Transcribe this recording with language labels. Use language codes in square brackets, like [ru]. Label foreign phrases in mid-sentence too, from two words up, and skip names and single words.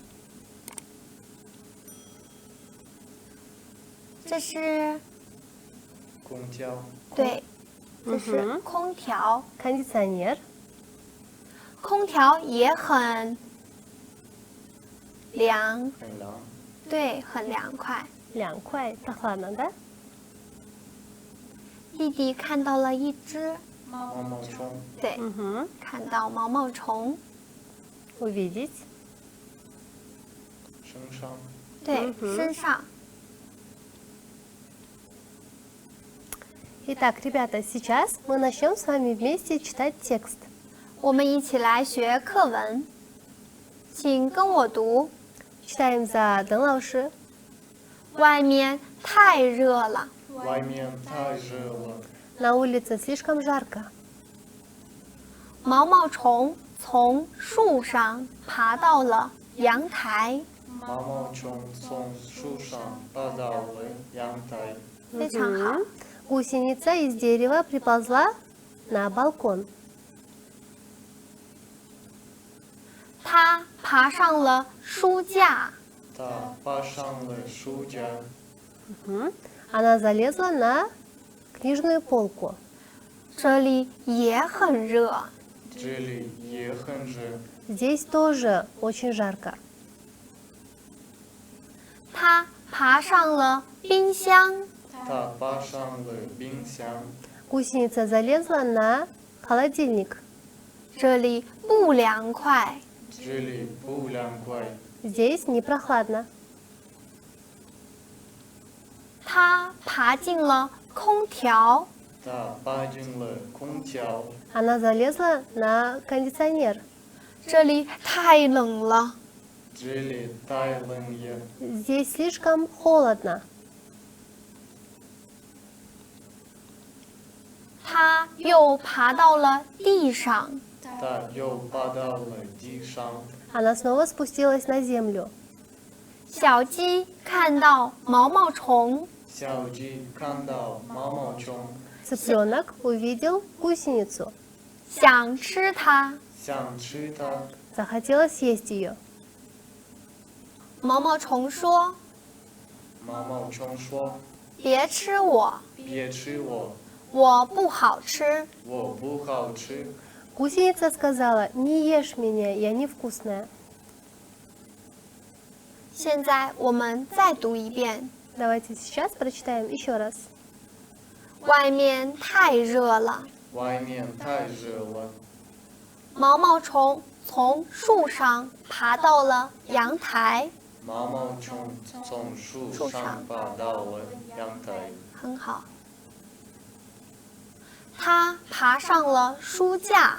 [zh] 这是空调。对，这是嗯哼空调。 [ru] Кондиционер. [zh] 空调也很凉，很凉。对，很凉快。 [ru] Лянкуай. Прохладно, да? [zh] 弟弟看到了一只，毛毛虫。对， [ru] Угу. [zh] 看到毛毛虫， [ru] Увидеть. [zh] 身上。对，嗯哼身上。 [ru] Итак, ребята, сейчас мы начнем с вами вместе читать текст. [zh] 我们一起来学课文。 请跟我读。 [ru] Читаем за Дэн 老师。 [zh] 外面太热了，外面太热了， [ru] На улице слишком жарко. [zh] 毛毛虫从树上爬到了阳台。毛毛虫从树上爬到了阳台，非常好。 [ru] Гусеница из дерева приползла на балкон. [zh] 它爬上了书架，它爬上了书架， [ru] Она залезла на книжную полку. [zh] 这里也很热。这里也很热， [ru] Здесь тоже очень жарко. [zh] 它爬上了冰箱，它爬上了冰箱， [ru] Гусеница залезла на холодильник. [zh] 这里不凉快。这里不凉快， [ru] Здесь не прохладно. [zh] 它爬进了空调，它爬进了空调， [ru] Она залезла на кондиционер. [zh] 这里太冷了。这里太冷了， [ru] Здесь слишком холодно. [zh] 它又爬到了地上，它又爬到了地上， [ru] Она снова спустилась на землю. [zh] 小鸡看到毛毛虫，小鸡看到毛毛虫， [ru] Цыпленок увидел гусеницу. [zh] 想吃它。想吃它， [ru] Захотела съесть ее. [zh] 毛毛虫说毛毛虫说：“ 别吃我，别吃我，我不好吃。我不好吃。 [ru] Гусеница сказала: «Не ешь меня, я невкусная». ” [zh] 现在我们再读一遍。 [ru] Давайте сейчас прочитаем еще раз. [zh] 外面太热了，外面太热了，毛毛虫从树上爬到了阳台，毛毛虫从树上爬到了阳台，很好。它爬上了书架，